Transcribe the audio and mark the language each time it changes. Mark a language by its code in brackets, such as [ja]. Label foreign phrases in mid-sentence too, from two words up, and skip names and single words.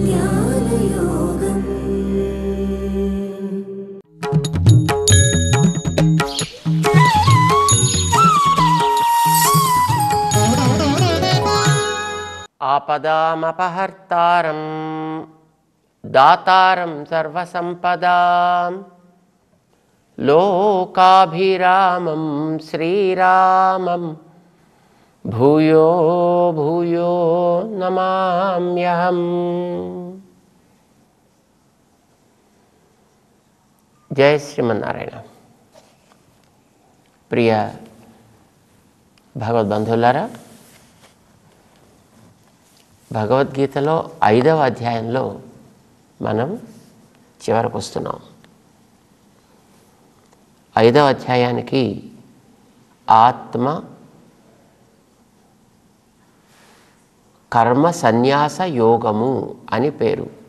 [sa] आपदामपहर्तारं दातारं सर्वसंपदां लोकाभिरामं श्रीरामं भूयो भूयो नमाम्यहम्। जय श्रीमन्नारायण। [te] प्रिय భగవద్బంధువులారా, భగవద్గీతలో 5వ అధ్యాయంలో మనం చివరకు వస్తున్నాం. 5వ అధ్యాయానికి ఆత్మ కర్మ సన్యాస యోగము అని పేరు.